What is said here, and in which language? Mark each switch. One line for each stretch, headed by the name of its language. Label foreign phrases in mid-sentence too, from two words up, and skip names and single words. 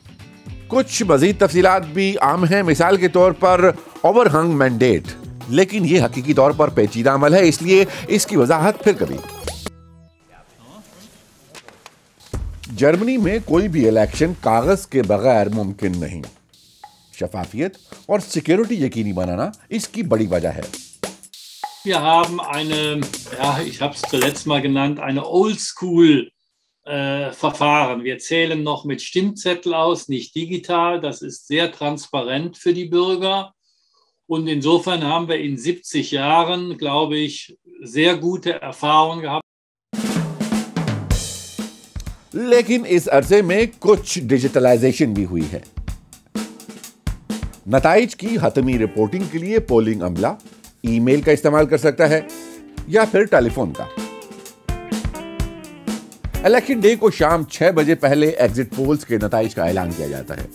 Urdu: کچھ مزید تفصیلات بھی عام ہیں، مثال کے طور پر
English: overhang mandate,
Urdu: لیکن یہ حقیقی طور پر پیچیدہ عمل ہے، اس لیے اس کی وضاحت پھر کبھی. جرمنی میں کوئی بھی الیکشن کاغذ کے بغیر ممکن نہیں. شفافیت اور سیکیورٹی یقینی بنانا اس کی بڑی وجہ ہے.
German: Wir haben eine, ich habe es zuletzt mal genannt, eine Oldschool-Verfahren. Wir zählen noch mit Stimmzettel aus, nicht digital. Das ist sehr transparent für die Bürger. Und insofern haben wir in 70 Jahren, glaube ich, sehr gute Erfahrungen gehabt.
Urdu: لیکن اس عرصے میں کچھ ڈیجیٹلائزیشن بھی ہوئی ہے. نتائج کی حتمی رپورٹنگ کے لیے پولنگ عملہ ای میل کا استعمال کر سکتا ہے یا پھر ٹیلیفون کا.
English: election day
Urdu: کو شام 6 بجے پہلے
English: exit polls
Urdu: کے نتائج کا اعلان کیا جاتا ہے.